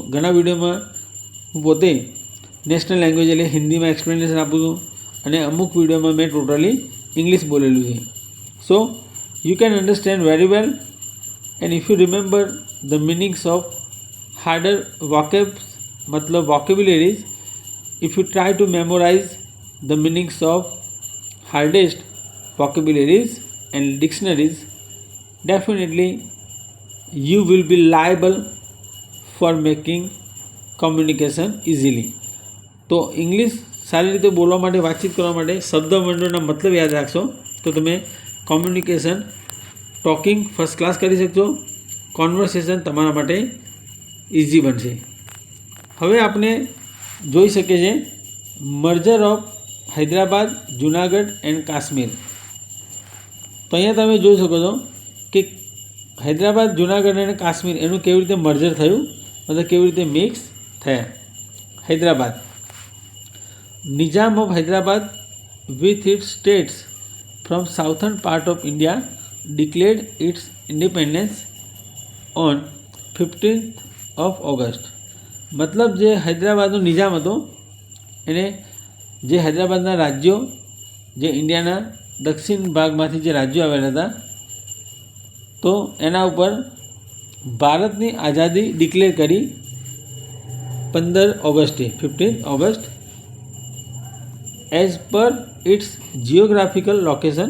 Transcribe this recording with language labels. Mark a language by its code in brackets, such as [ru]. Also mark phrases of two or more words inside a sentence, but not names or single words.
[gu] ઘણા વિડીયોમાં હું પોતે [en] national language [gu] એટલે હિન્દીમાં એક્સપ્લેનેશન આપું છું, અને અમુક વિડીયોમાં મેં [en] totally English [gu] બોલેલું છે. [en] So you can understand very well, and if you remember the meanings of harder vocabs, મતલબ વોકેબ્યુલરીઝ, if you try to memorize the meanings of hardest vocabularies and dictionaries, definitely you will be liable for making communication easily. [gu] તો ઇંગ્લિશ સારી રીતે બોલવા માટે, વાતચીત કરવા માટે શબ્દભંડોળના મતલબ યાદ રાખશો તો તમે કોમ્યુનિકેશન, [en] talking first class [gu] કરી શકશો. કોન્વર્સેશન તમારા માટે ઇઝી બનશે. હવે આપણે જોઈ શકીએ છીએ [en] merger of Hyderabad, Junagadh and Kashmir. [gu] તો અહીંયા તમે જોઈ શકો છો કે હૈદરાબાદ, જુનાગઢ અને કાશ્મીર એનું કેવી રીતે મર્જર થયું, મતલબ કેવી રીતે મિક્સ થયા. [en] Hyderabad, Nizam of Hyderabad with its states from southern part of India declared its independence on 15th of August. [gu] મતલબ જે હૈદરાબાદનો નિઝામ હતો એને જે હૈદરાબાદના રાજ્યો, જે ઇન્ડિયાના દક્ષિણ ભાગમાંથી જે રાજ્યો આવેલા હતા તો એના ઉપર ભારતની આઝાદી ડિક્લેર કરી 15 ઓગસ્ટે, 15 ઓગસ્ટ, [en] as per its geographical location.